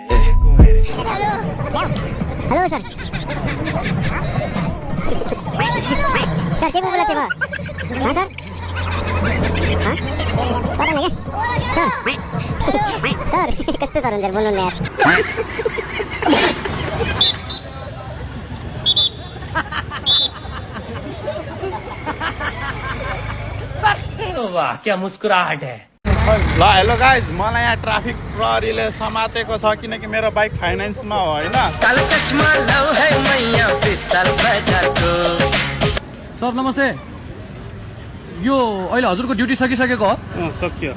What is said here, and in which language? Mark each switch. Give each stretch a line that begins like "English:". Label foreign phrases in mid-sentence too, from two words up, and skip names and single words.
Nepali: हेलो सर सर के बोलेको थियो हाँ सर हाँ
Hindi: पता नहीं क्या
Nepali: सर सर कस्तो सर हुन्छ बोल्नु न यार
Hindi: वाह क्या मुस्कुराहट है
Nepali: ल
English: hello guys
Nepali: मलाई यहाँ ट्राफिक प्रहरीले समातेको छ किनकि मेरो बाइक फाइनेन्समा हो होइन सर नमस्ते यो अहिले हजुरको ड्युटी सकिसकेको हो सकियो